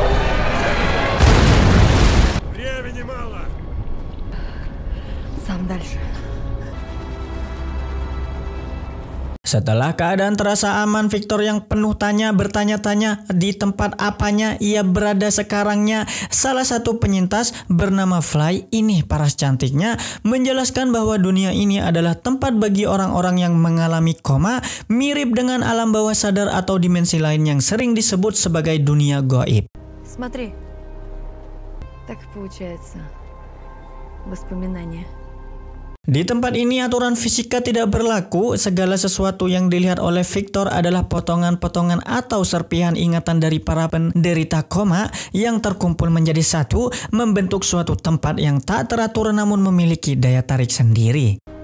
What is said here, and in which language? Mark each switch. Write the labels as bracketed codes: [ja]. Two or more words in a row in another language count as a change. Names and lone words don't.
[id] Setelah keadaan terasa aman, Victor yang penuh bertanya-tanya di tempat apanya ia berada sekarangnya. Salah satu penyintas bernama Fly, ini paras cantiknya, menjelaskan bahwa dunia ini adalah tempat bagi orang-orang yang mengalami koma, mirip dengan alam bawah sadar atau dimensi lain yang sering disebut sebagai dunia gaib. [ru] Смотри, так получается. Воспоминания. [id] Di tempat ini aturan fisika tidak berlaku. Segala sesuatu yang dilihat oleh Victor adalah potongan-potongan atau serpihan ingatan dari para penderita koma yang terkumpul menjadi satu, membentuk suatu tempat yang tak teratur namun memiliki daya tarik sendiri.